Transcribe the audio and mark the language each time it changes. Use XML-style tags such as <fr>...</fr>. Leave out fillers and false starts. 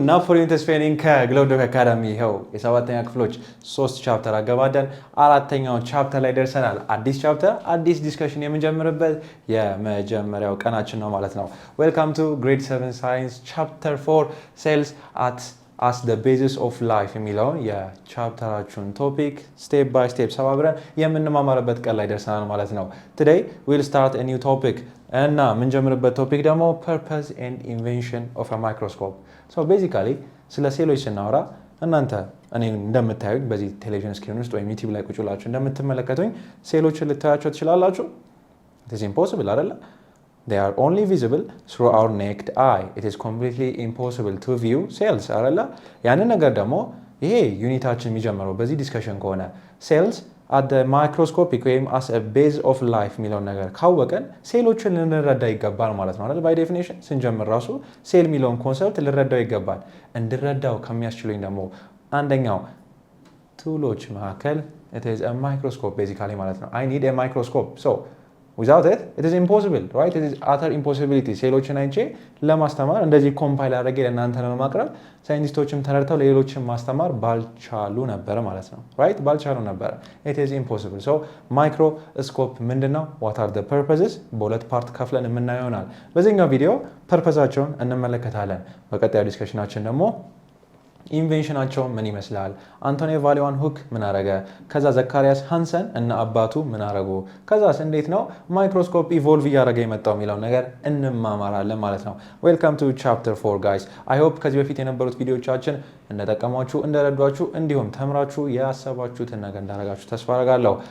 <am>ናፖሊዮን ተስፋዬ ነኝ ከግሎብዶክ አካዳሚ። ይኸው የሰባተኛ ክፍሎች 3 ቻፕተር አገባደን አራተኛው ቻፕተር ላይ ደርሰናል። አዲስ ቻፕተር አዲስ ዲስከሽን የምንጀምርበት የመጀመሪያው ቀናችን ነው ማለት ነው። ዌልካም ቱ ግሬድ 7 ሳይንስ ቻፕተር 4 ሴልስ as the basis of life የሚለውን የቻፕተራችሁን ቶፒክ ስቴፕ ባይ ስቴፕ ሰባብረን የምንማማርበት ቀን ላይ ደርሰናል ማለት ነው።</am> <en>today we'll start a new topic</en> <am>እና የምንጀምርበት ቶፒክ ደግሞ</am> <en>purpose and invention of a microscope.</en> <am>so basically ስለ ሴሎች ስናወራ እናንተ እኔ እንደምታዩት በዚህ ቴሌቪዥን ስክሪን ውስጥ ወይም ዩቲዩብ ላይ ቁጭ ብላችሁ እንደምትመለከቱኝ ሴሎችን ልታያቸው ትችላላችሁ?</am> <en>it is impossible አይደለ? They are only visible through our naked eye. It is completely impossible to view cells.</en> <am>አይደለ? ያንን ነገር ደግሞ ይሄ ዩኒታችን የሚጀምረው በዚህ ዲስከሽን ከሆነ cells at the microscopic ወይም as a base of life የሚለውን ነገር ካወቀን ሴሎችን ልንረዳ ይገባል ማለት ነው አይደል? by definition ስንጀምር ራሱ ሴል የሚለውን ኮንሰፕት ልንረዳው ይገባል። እንድረዳው ከሚያስችሉኝ ደግሞ አንደኛው ቱሎች መካከል it is a microscope basically ማለት ነው።</am> <en>I need a microscope. So without it is impossible, right? It is utter impossibility.</en> <am>ሴሎችን አይቼ ለማስተማር እንደዚህ ኮምፓይል አድርጌ ለእናንተ ለማቅረብ ሳይንቲስቶችም ተረድተው ለሌሎችም ማስተማር ባልቻሉ ነበር ማለት ነው። right? ባልቻሉ ነበር።</am> <en>it is impossible. so microscope ምንድነው? what are the purposes?</en> <am>በሁለት ፓርት ከፍለን የምናየው ይሆናል። በዚህኛው ቪዲዮ ፐርፐዛቸውን እንመለከታለን። በቀጣዩ ዲስከሽናችን ደግሞ ኢንቬንሽናቸው ምን ይመስላል? አንቶኒ ቫሊዋን ሁክ ምን አረገ? ከዛ ዘካሪያስ ሃንሰን እና አባቱ ምን አረጉ? ከዛስ እንዴት ነው ማይክሮስኮፕ ኢቮልቭ እያደረገ የመጣው የሚለው ነገር እንማማራለን ማለት ነው። ዌልካም ቱ ቻፕተር 4 ጋይስ።</am> <en>አይ ሆፕ</en> <am>ከዚህ በፊት የነበሩት ቪዲዮቻችን እንደጠቀሟችሁ እንደረዷችሁ እንዲሁም ተምራችሁ ያሰባችሁትን ነገር እንዳረጋችሁ ተስፋ አደርጋለሁ።</am>